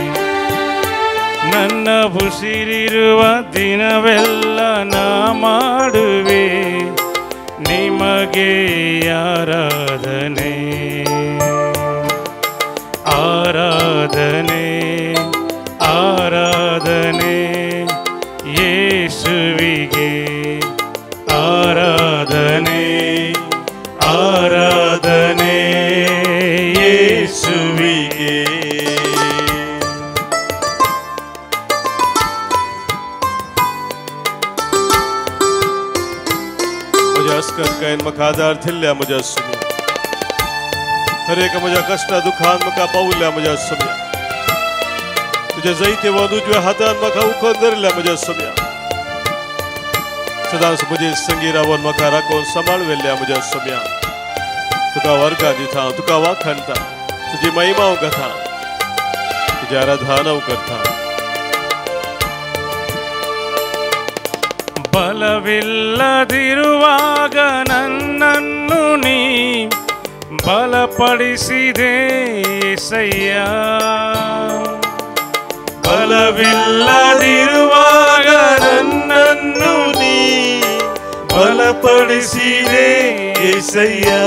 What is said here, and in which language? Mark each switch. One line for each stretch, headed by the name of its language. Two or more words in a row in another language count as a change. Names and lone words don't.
Kannada: ನನ್ನ ಉಸಿರಿರುವ ದಿನವೆಲ್ಲ ನಾ ಮಾಡುವೆ ನಿಮಗೆ ಆರಾಧನೆ, ಆರಾಧನೆ, ಆರಾಧನೆ ಯೇಸುವಿಗೆ ಆರಾಧನೆ, ಆರಾಧನೆ ಯೇಸುವಿಗೆ.
Konkani: कायन म्हाका आदार दिल्ल्या म्हज्या सोम्या, हरेक म्हज्या कश्टा दुखान म्हाका पावल्या म्हज्या सोम्या, तुज्या जायते वन उजव्या हातान म्हाका उखोवन धरल्या म्हज्या सोम्या. सदांच म्हजे संगी रावन म्हाका राखून सांबाळवेल्ल्या म्हज्या सोम्या. तुका वर्गां दिता, तुका वाखाणटा, तुजी महिमा हांव गाता, तुजें आराधन हांव करता.
Kannada: ಬಲವಿಲ್ಲದಿರುವಾಗ ನನ್ನನ್ನು ನೀ ಬಲಪಡಿಸಿದೆ యేసయ్ಯ. ಬಲವಿಲ್ಲದಿರುವಾಗ ನನ್ನನ್ನು ನೀ ಬಲಪಡಿಸಿದೆ యేసయ్య.